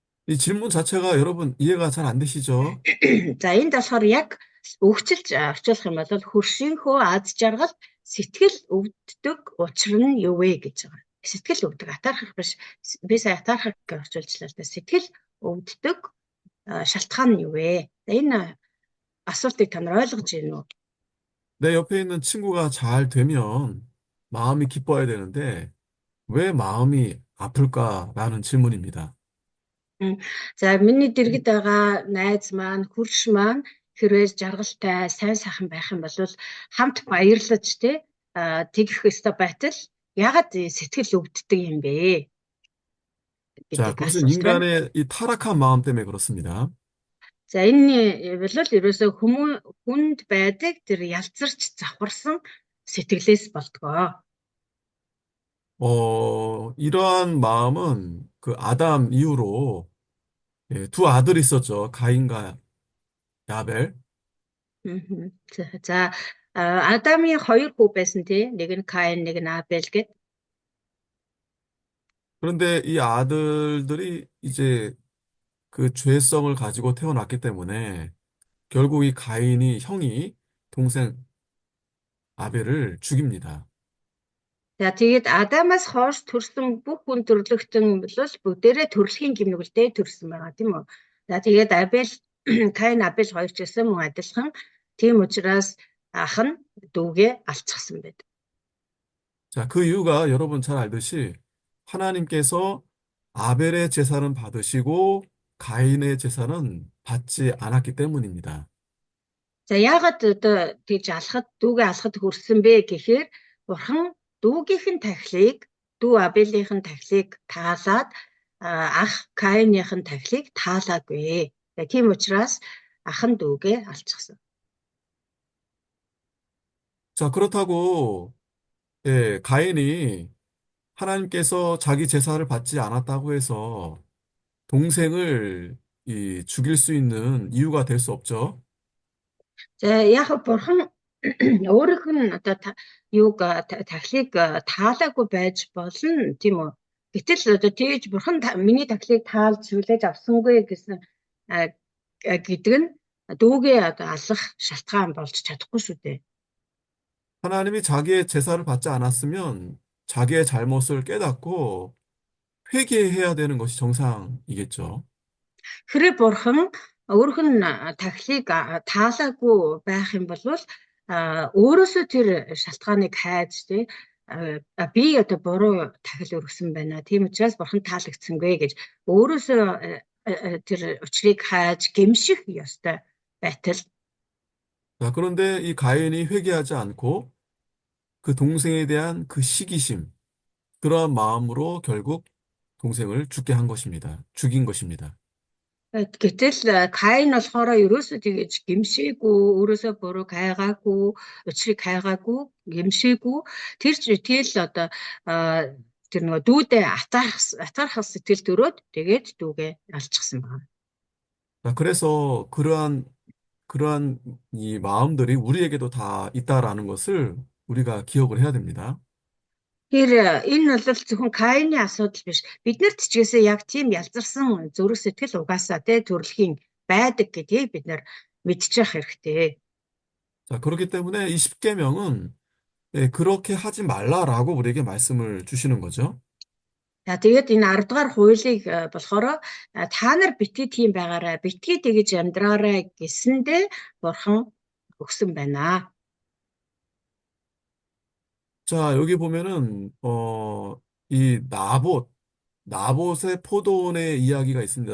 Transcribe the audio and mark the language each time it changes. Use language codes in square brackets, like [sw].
[ko] 이 질문 자체가 여러분 이해가 잘 안 되시죠? [mn] За энд болохоор яг өгчилж орчуулах юм бол хөршийнхөө аз жаргал сэтгэл өвддөг учир нь юу вэ гэж байгаа. Сэтгэл өвдөг атаархах биш. Би сая атаархах гэж орчуулчлаа л да. Сэтгэл өвддөг шалтгаан нь юу вэ? Энэ асуултыг та нар ойлгож байна уу? [ko] 내 옆에 있는 친구가 잘 되면 마음이 기뻐야 되는데 왜 마음이 아플까라는 질문입니다. [mn] За миний дэргэд байгаа найз маань, хөрш маань хэрвээ жаргалтай, сайн сайхан байх юм бол хамт баярлаж тэгэх ёстой байтал ягаад сэтгэл өвддөг юм бэ [ko] 자, [mn] гэдэг [ko] 그것은 [mn] асуулт байна. [ko] 인간의 이 타락한 마음 때문에 그렇습니다. [mn] За энэ бол ерөөсөө хүнд байдаг тэр ялцарч завхарсан сэтгэлээс болдгоо. [ko] 이러한 마음은 그 아담 이후로 예, 두 아들이 있었죠. 가인과 야벨. [mn] За Адамын хоёр хүү байсан тий. Нэг нь Каин, нэг нь Абель гэд. [ko] 그런데 이 아들들이 이제 그 죄성을 가지고 태어났기 때문에 결국 이 형이 동생 아벨을 죽입니다. [mn] За тэгээд Адамаас хойш төрсэн бүх хүн төрлөختөн бол бүгдээрээ төрөлхийн гимнүгэлтэй төрсэн байгаа тийм үү. За тэгээд Каин Абель хоёр ч гэсэн мөн адилхан. Тийм учраас ах нь дүүгээ алцсан байдаг. [ko] 자, 그 이유가 여러분 잘 알듯이 하나님께서 아벨의 제사는 받으시고 가인의 제사는 받지 않았기 때문입니다. [mn] За яагаад одоо тэгж дүүгээ алхад хүрсэн бэ гэхээр бурхан дүүгийнхэн тахилыг, дүү Абелийнхэн тахилыг таалаад ах Каиныхын тахилыг таалаагүй. Тийм учраас ах нь дүүгээ алцсан. [ko] 자, 그렇다고 예, 가인이 하나님께서 자기 제사를 받지 않았다고 해서 동생을 죽일 수 있는 이유가 될 수 없죠. [mn] За яг бурхан өөрийнх нь одоо юуг тахилыг таалаагүй байж болно тийм үү. Гэтэл одоо тэгж бурхан миний тахилыг таалж хүлээж авсангүй гэсэн гэдэг нь дүүгээ одоо алах шалтгаан болж чадахгүй шүү дээ. [ko] 하나님이 자기의 제사를 받지 않았으면 자기의 잘못을 깨닫고 회개해야 되는 것이 정상이겠죠. [mn] Хэрэг бурхан өөрөх нь тахлыг таалаагүй байх юм бол өөрөөсөө тэр шалтгааныг хайж тий би одоо буруу тахил өргөсөн байна. Тийм учраас бурхан таалагдсангүй гэж өөрөөсөө тэр учрыг хайж гэмших ёстой байтал. [ko] 자, 그런데 이 가인이 회개하지 않고 그 동생에 대한 그 시기심, 그러한 마음으로 결국 동생을 죽게 한 것입니다. 죽인 것입니다. [mn] Гэтэл Каин болохоор ерөөсөө тэгэж гэмшээгүй, өөрөөсөө буруу хайгаагүй, учрыг хайгаагүй, гэмшээгүй. Тэр ч тэгэл одоо тэр нөгөө дүүдээ атаархах сэтгэл төрөөд тэгээд дүүгээ алчихсан байна. [ko] 자, 그래서 그러한 이 마음들이 우리에게도 다 있다라는 것을 우리가 기억을 해야 됩니다. [mn] Тэр энэ бол зөвхөн Каины асуудал биш. Биднэрт ч гэсэн яг тийм ялзарсан зүрх сэтгэл угаасаа тэ төрөлхийн байдаг гэдгийг бид нар мэдчих хэрэгтэй. [ko] 자, 그렇기 때문에 이 십계명은 그렇게 하지 말라라고 우리에게 말씀을 주시는 거죠. [mn] За тэгээд энэ 10 дугаар хуулийг болохоор та нар битгий тийм байгаарай, битгий тэгж амьдраарай гэсэндээ бурхан өгсөн байна. [ko] 자, 여기 보면은 이 나봇의 포도원의 이야기가 있습니다.